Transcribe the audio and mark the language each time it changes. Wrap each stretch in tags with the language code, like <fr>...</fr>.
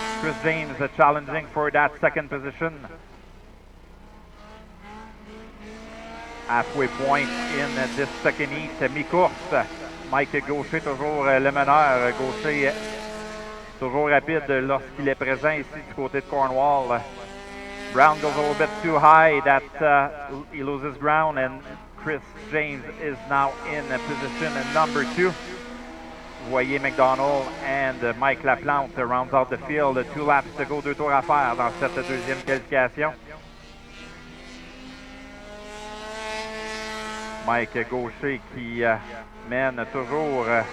<en>Chris James challenging for that second position. Halfway point in this second heat,</en> <fr>mi-course. Mike Gaucher, toujours le meneur. Gaucher, toujours rapide lorsqu'il est présent ici du côté de Cornwall.</fr> <en>Brown goes a little bit too high, that he loses ground, and Chris James is now in position number 2. Voyer, McDonald and Mike Laplante rounds out the field. 2 laps to go,</en> <fr>2 tours à faire dans cette deuxième qualification. Mike Gaucher qui mène toujours.</fr>